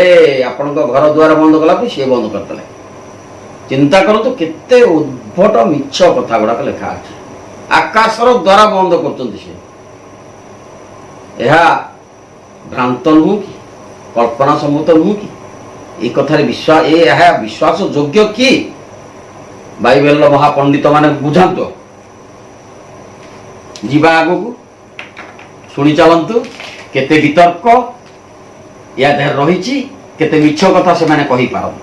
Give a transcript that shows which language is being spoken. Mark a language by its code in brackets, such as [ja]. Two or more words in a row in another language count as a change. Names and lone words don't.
[or] ଆପଣଙ୍କ ଘର ଦୁଆର ବନ୍ଦ କଲା ପରେ ସିଏ ବନ୍ଦ କରିଦେଲେ। ଚିନ୍ତା କରନ୍ତୁ କେତେ ଉଦ୍ଭଟ ମିଛ କଥା ଗୁଡାକ ଲେଖା ଅଛି। ଆକାଶର ଦ୍ୱାର ବନ୍ଦ କରୁଛନ୍ତି ସେ। ଏହା ଭ୍ରାନ୍ତ ନୁହଁ କି? କଳ୍ପନା ସମ୍ଭୂତ ନୁହଁ କି? ଏହି କଥାର ବିଶ୍ୱାସ, ଏହା ବିଶ୍ୱାସ ଯୋଗ୍ୟ କି? ବାଇବେଲର ମହାପଣ୍ଡିତ ମାନେ ବୁଝାନ୍ତୁ। ଯିବା ଆଗକୁ, ଶୁଣି ଚାଲନ୍ତୁ କେତେ ବିତର୍କ ୟା ଦେହରେ ରହିଛି, କେତେ ମିଛ କଥା ସେମାନେ କହିପାରନ୍ତି।